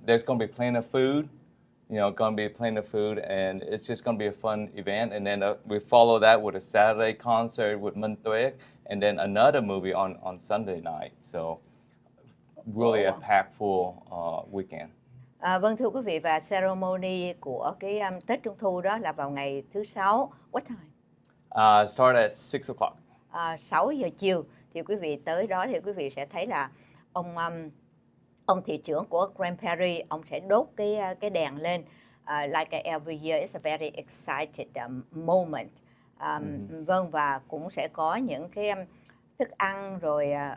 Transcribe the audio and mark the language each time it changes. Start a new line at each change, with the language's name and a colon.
English: There's going to be plenty of food. Going to be plenty of food, and it's just going to be a fun event. And then we follow that with a Saturday concert with Minh Tuệ, and then another movie on Sunday night. So really a packed full weekend.
Vietnamese: Vâng, thưa quý vị, và ceremony của cái Tết Trung Thu đó là vào ngày thứ Sáu.
English: What time? Start at 6 o'clock.
Vietnamese: 6 giờ chiều. Thì quý vị tới đó thì quý vị sẽ thấy là ông thị trưởng của Grand Prairie, ông sẽ đốt cái đèn lên.
English: Like every year, it's a very excited moment.
Vietnamese: Vâng, và cũng sẽ có những cái thức ăn rồi.